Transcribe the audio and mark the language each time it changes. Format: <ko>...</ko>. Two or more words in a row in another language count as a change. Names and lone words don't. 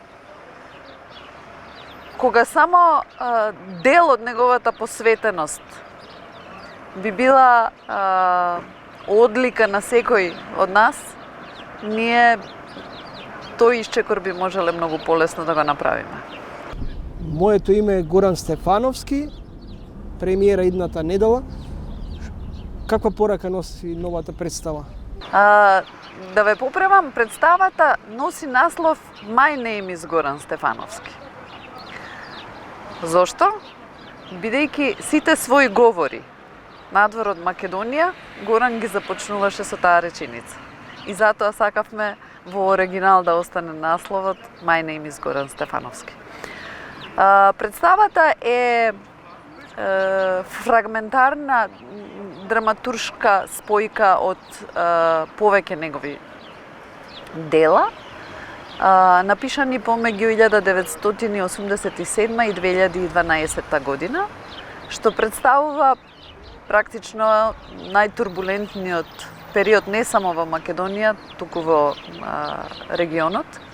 <mk>Кога само дел од неговата посветеност би била одлика на секој од нас, ние тој исчекор би можеле многу полесно да го направиме. Моето име е Горан Стефановски, премиера идната недела. Каква порака носи новата представа? Да ве поправам, представата носи наслов</mk> <en>My name is</en> <mk>Горан Стефановски. Зошто? Бидејќи сите своји говори надвор од Македонија, Горан ги започнуваше со таа реченица. И затоа сакавме во оригинал да остане насловот</mk> <en>My name is</en> <mk>Горан Стефановски. Представата е фрагментарна драматуршка спојка од повеќе негови дела, напишани помеѓу 1987 и 2012 година, што представува практично најтурбулентниот период не само во Македонија, туку во регионот.</mk>